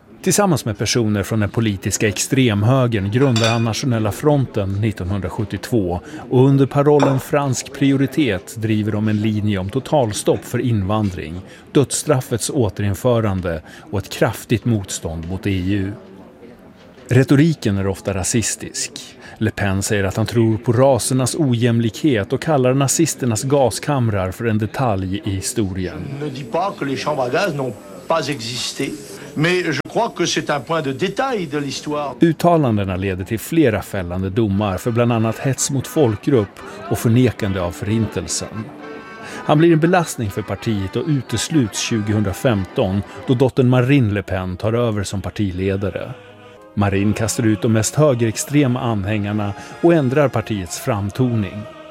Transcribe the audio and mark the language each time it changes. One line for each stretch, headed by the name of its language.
Swedish: Tillsammans med personer från den politiska extremhögern grundar han Nationella fronten 1972 och under parollen fransk prioritet driver de en linje om totalstopp för invandring, dödsstraffets återinförande och ett kraftigt motstånd mot EU. Retoriken är ofta rasistisk. Le Pen säger att han tror på rasernas ojämlikhet och kallar nazisternas gaskamrar för en detalj i historien.
French: Ne dis pas que les chambres à gaz n'ont pas existé. Mais je crois que c'est un point de détail de l'histoire.
Swedish: Uttalandena leder till flera fällande domar för bland annat hets mot folkgrupp och förnekande av förintelsen. Han blir en belastning för partiet och utesluts 2015 då dottern Marine Le Pen tar över som partiledare. Marine kastar ut de mest högerextrema anhängarna och ändrar partiets framtoning.